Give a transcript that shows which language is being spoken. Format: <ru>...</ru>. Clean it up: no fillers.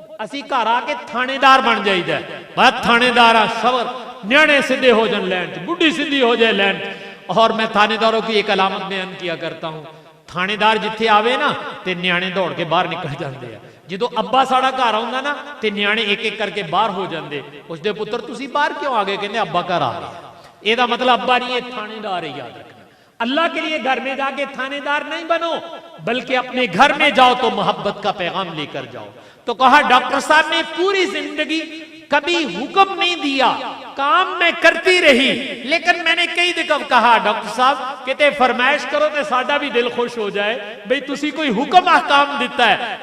<pa>اسی گھر آ کے تھانے دار بن جائیدا ہے, بات تھانے دار شور نیانے سیدھے ہو جان لین, بڈھی سیدھی ہو جائے لین.</pa> <ur>اور میں تھانے داروں کی ایک علامت بیان کیا کرتا ہوں, تھانے دار جتھے آوے نا تے نیانے دوڑ کے باہر نکل جاندے ہیں.</ur> <pa>جدو ابا ساڑا گھر آوندا نا تے نیانے ایک ایک کر کے باہر ہو جاندے. اس دے پتر تسی باہر کیوں آ گئے؟ کہندے ابا گھر آ گئے.</pa> <ur>اے دا مطلب ابا نہیں, یہ تھانے دار ہے. یاد رکھنا, اللہ کے لیے گھر میں جا کے تھانے دار نہیں بنو, بلکہ اپنے گھر میں جاؤ تو محبت کا پیغام لے کر جاؤ. تو کہا ڈاکٹر صاحب نے پوری زندگی کبھی حکم نہیں دیا, کام میں کرتی رہی, لیکن میں نے کئی دفعہ کہا ڈاکٹر صاحب کہتے فرمائش کرو تو ساڈا بھی دل خوش ہو جائے, بھئی تسی کوئی حکم احکام دیتا ہے.</ur>